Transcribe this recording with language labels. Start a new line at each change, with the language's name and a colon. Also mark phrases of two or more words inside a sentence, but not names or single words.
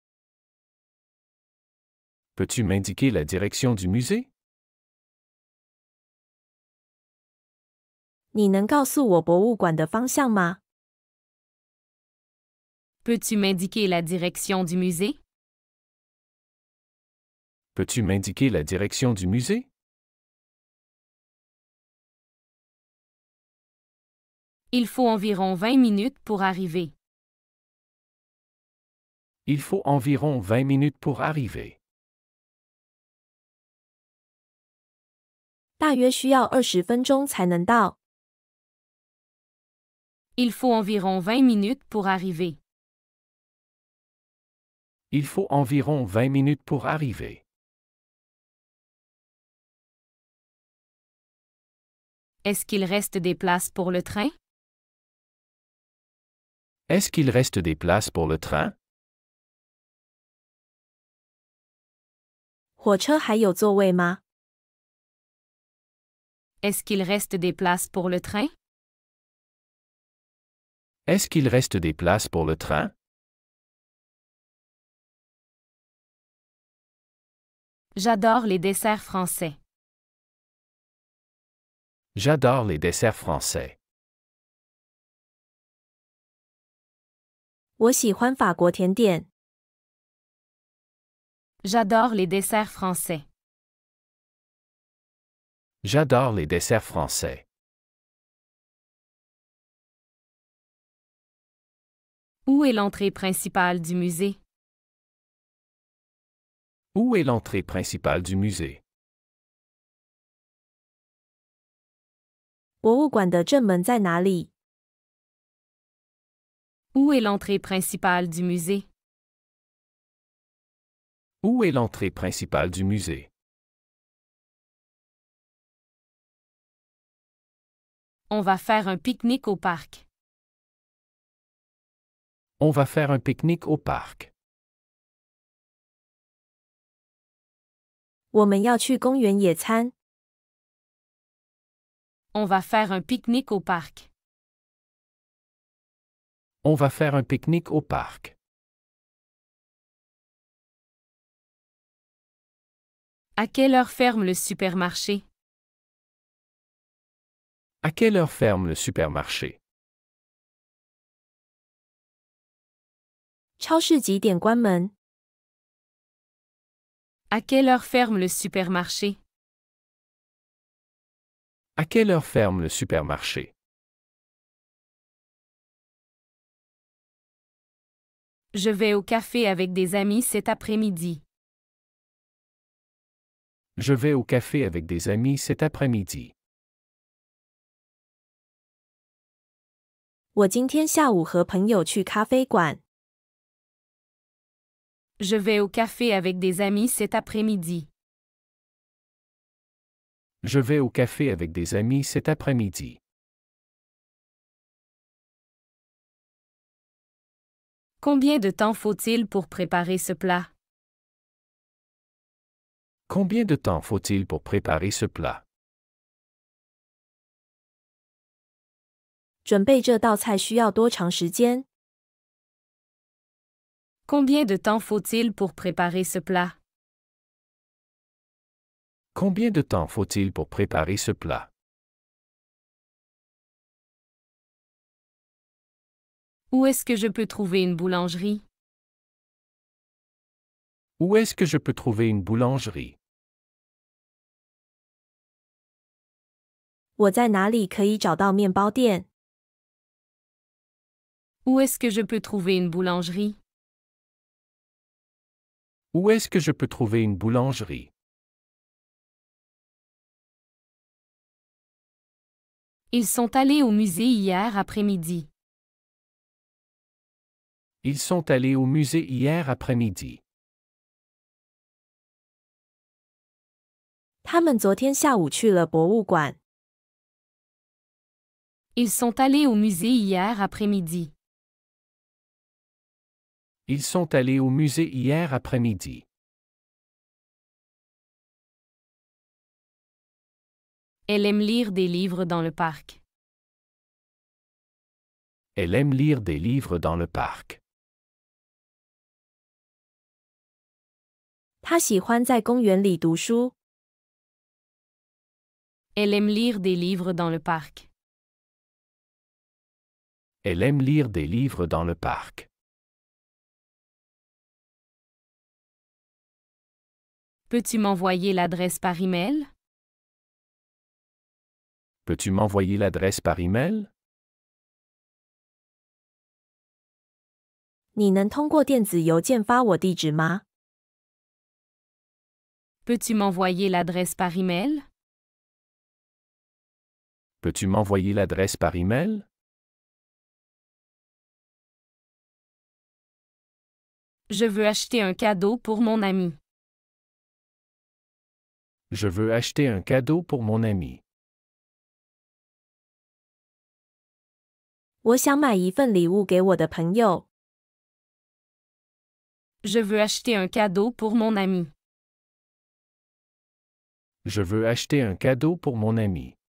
French: Peux-tu m'indiquer la direction du musée?
Chinese: 你能告诉我博物馆的方向吗？
French: Peux-tu m'indiquer la direction du musée? Peux-tu m'indiquer la direction du musée? Il faut environ 20 minutes pour arriver. Il faut environ 20 minutes pour arriver.
Chinese: 大约需要20分钟才能到。
French: Il faut environ 20 minutes pour arriver. Il faut environ 20 minutes pour arriver. Est-ce qu'il reste des places pour le train? Est-ce qu'il reste des places pour le train?
Chinese: 火车还有座位吗？
French: Est-ce qu'il reste des places pour le train? Est-ce qu'il reste des places pour le train? J'adore les desserts français. J'adore les desserts français.
Chinese: 我喜欢法国甜点。
French: J'adore les desserts français. J'adore les desserts français. Où est l'entrée principale du musée? Où est l'entrée principale du musée?
Chinese: 博物馆的正门在哪里？
French: Où est l'entrée principale du musée? Où est l'entrée principale du musée? On va faire un pique-nique au parc. On va faire un pique-nique au parc.
Chinese: 我们要去公园野餐。
French: On va faire un pique-nique au parc. On va faire un pique-nique au parc. À quelle heure ferme le supermarché? À quelle heure ferme le supermarché?
Chinese: 超市几点关门？
French: À quelle heure ferme le supermarché? À quelle heure ferme le supermarché? Je vais au café avec des amis cet après-midi. Je vais au café avec des amis cet après-midi.
Chinese: 我今天下午和朋友去咖啡馆。
French: Je vais au café avec des amis cet après-midi. Je vais au café avec des amis cet après-midi. Combien de temps faut-il pour préparer ce plat? Combien de temps faut-il pour préparer ce plat?
Chinese: 准备这道菜需要多长时间？
French: Combien de temps faut-il pour préparer ce plat? Combien de temps faut-il pour préparer ce plat? Où est-ce que je peux trouver une boulangerie? Où est-ce que je peux trouver une boulangerie?
Chinese: 我在哪里可以找到面包店？
French: Où est-ce que je peux trouver une boulangerie? Où est-ce que je peux trouver une boulangerie? Ils sont allés au musée hier après-midi. Ils sont allés au musée hier après-midi.
Chinese: 他们昨天下午去了博物馆。
French: Ils sont allés au musée hier après-midi. Ils sont allés au musée hier après-midi. Elle aime lire des livres dans le parc. Elle aime lire des livres dans le parc.
Chinese: 他喜欢在公园里读书。
French: Elle aime lire des livres dans le parc. Elle aime lire des livres dans le parc. Peux-tu m'envoyer l'adresse par email? Peux-tu m'envoyer l'adresse par email?
Chinese: 你能通过电子邮件发我地址吗？
French: Peux-tu m'envoyer l'adresse par email? Peux-tu m'envoyer l'adresse par email? Je veux acheter un cadeau pour mon ami. Je veux acheter un cadeau pour mon ami.
Chinese: 我想买一份礼物给我的朋友。
French: Je veux acheter un cadeau pour mon ami. Je veux acheter un cadeau pour mon ami.